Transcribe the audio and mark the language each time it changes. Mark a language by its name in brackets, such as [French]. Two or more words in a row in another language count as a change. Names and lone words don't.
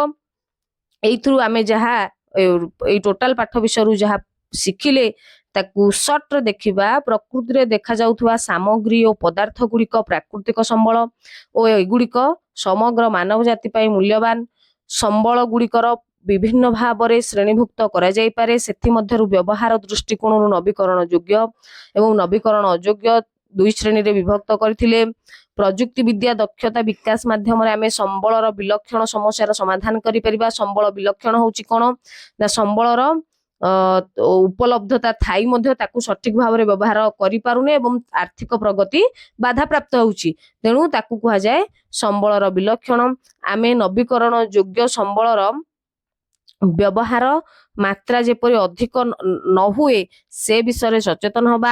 [Odia] ଏଇଥରୁ ଆମେ ଯାହା ଏ ଟୋଟାଲ ପାଠ ବିଷୟ ଯାହା ଶିଖିଲେ ତାକୁ ସର୍ଟ ରେ ଦେଖିବା। ପ୍ରକୃତି ରେ ଦେଖା ଯାଉଥିବା ସାମଗ୍ରୀ ଓ ପଦାର୍ଥ ଗୁଡ଼ିକ ପ୍ରାକୃତିକ ସମ୍ବଳ ଓ ଏଗୁଡ଼ିକ ସମଗ୍ର ମାନବ ଜାତି ପାଇଁ ମୂଲ୍ୟବାନ। ସମ୍ବଳ ଗୁଡ଼ିକର ବିଭିନ୍ନ ଭାବ ରେ ଶ୍ରେଣୀଭୁକ୍ତ କରା ଯାଇ ପାରେ। ସେଥି ମଧ୍ୟରୁ ବ୍ୟବହାର ଦୃଷ୍ଟିକୋଣ ନବୀକରଣ ଯୋଗ୍ୟ ଏବଂ ନବୀକରଣ ଅଯୋଗ୍ୟ ଦୁଇ ଶ୍ରେଣୀ ରେ ବିଭକ୍ତ କରିଥିଲେ। ପ୍ରଯୁକ୍ତି ବିଦ୍ୟା ଦକ୍ଷତା ବିକାଶ ମାଧ୍ୟମ ରେ ଆମେ ସମ୍ବଳର ବିଲକ୍ଷଣ ସମସ୍ୟାର ସମାଧାନ କରି ପାରିବା। ସମ୍ବଳ ବିଲକ୍ଷଣ ହେଉଛି କୋଉ ନା ସମ୍ବଳର ଉପଲବ୍ଧତା ଥାଇ ମଧ୍ୟ ତାକୁ ସଠିକ ଭାବ ରେ ବ୍ୟବହାର କରି ପାରୁନେ ଏବଂ ଆର୍ଥିକ ପ୍ରଗତି ବାଧା ପ୍ରାପ୍ତ ହେଉଛି। ତେଣୁ ତାକୁ କୁହା ଯାଏ ସମ୍ବଳର ବିଲକ୍ଷଣ। ଆମେ ନବୀକରଣ ଯୋଗ୍ୟ ସମ୍ବଳର ବ୍ୟବହାର ମାତ୍ରା ଯେପରି ଅଧିକ ନ ହୁଏ ସେ ବିଷୟ ସଚେତନ ହେବା।